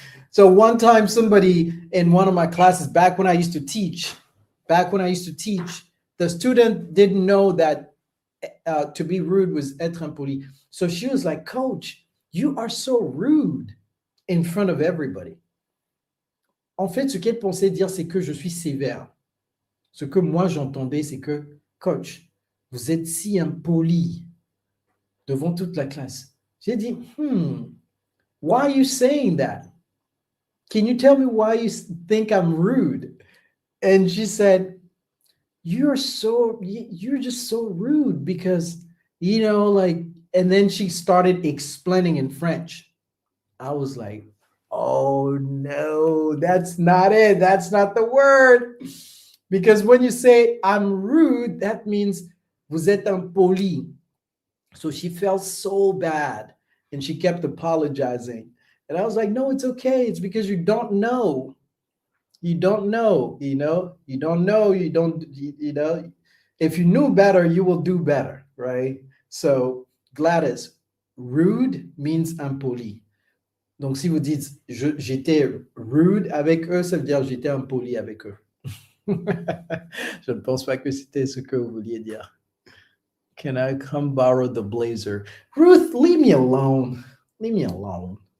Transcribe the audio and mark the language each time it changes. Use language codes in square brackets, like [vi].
[en] So one time somebody in one of my classes, back when I used to teach, the student didn't know that to be rude was [fr] être impoli. [en] So she was like, Coach, you are so rude in front of everybody. [fr] En fait, ce qu'elle pensait dire, c'est que je suis sévère. Ce que moi j'entendais, c'est que, Coach, vous êtes si impoli devant toute la classe. J'ai dit, [en] why are you saying that? Can you tell me why you think I'm rude? And she said, you're just so rude because, like, and then she started explaining in French. I was like, oh no, that's not it. That's not the word. Because when you say I'm rude, that means [fr] vous êtes impoli. [en] So she felt so bad and she kept apologizing. And I was like, no, it's okay. It's because you don't know. You don't know, you don't know, if you knew better, you will do better, right? So Gladys, rude means impoli. [fr] Donc si vous dites j'étais rude avec eux, ça veut dire j'étais impoli avec eux. Je ne pense pas que c'était ce que vous vouliez dire. [en] Can I come borrow the blazer? Ruth, leave me alone. Leave me alone.